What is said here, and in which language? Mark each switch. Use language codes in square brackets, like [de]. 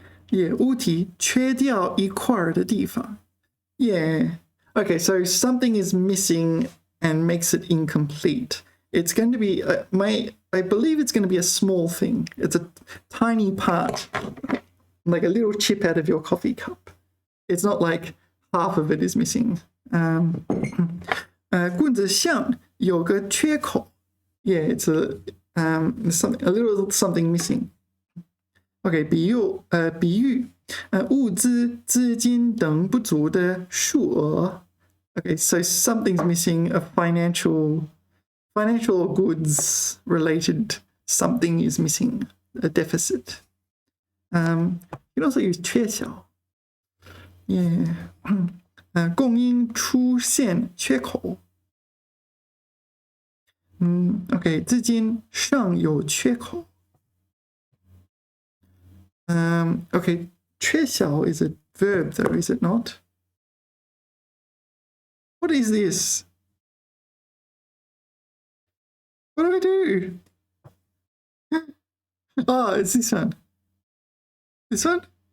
[zh] Yeah, 物体缺掉一块的地方. Yeah. [en] Okay, so something is missing and makes it incomplete. It's going to be I believe it's going to be a small thing. It's a tiny part, like a little chip out of your coffee cup. It's not like half of it is missing. [zh] 棍子上有个缺口. [en] Yeah, it's a little something missing. [zh] Okay, 比喻物资、资金等不足的数额. [en] Okay, so something's missing, a financial or goods related something is missing, a deficit. You can also use 缺少. [zh] Yeah. 供应出现缺口. Okay, 资金上有缺口. [en] Okay, 缺少 is a verb though, is it not? What is this? What do I do? Oh, it's this one. This one?